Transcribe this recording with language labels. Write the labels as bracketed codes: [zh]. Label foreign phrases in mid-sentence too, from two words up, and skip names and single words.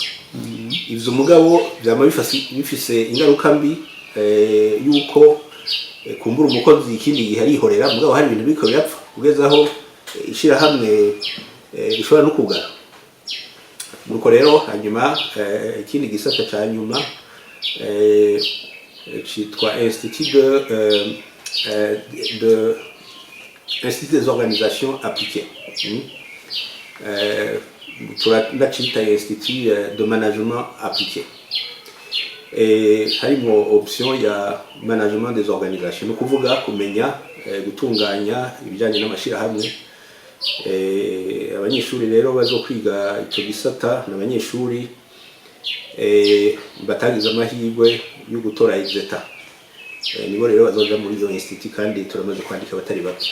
[rn] Ivyo mugabo byama bifise ingaruka mbi, yuko kumbura umukozi ikindi gihe arihorera mugabo hari ibintu biko birapfa kugezaho ishirahamwe rishobora no kugara. Nuko rero hanyuma ikindi gisata ca nyuma citwa [fr] Institut des organisations appliquées. [rn] Turacita [fr] Institut de management appliqué. [rn] Harimo option ya [fr] management des organisations, [rn] no kuvuga kumenya gutunganya ibijanye n'amashirahamwe. Abanyeshuri rero bazokwiga ico gisata n'abanyeshuri batagize amahirwe yo gutora exeta. Nibo rero bazoja muri iyo institut kandi turamaze kwandika batari bake.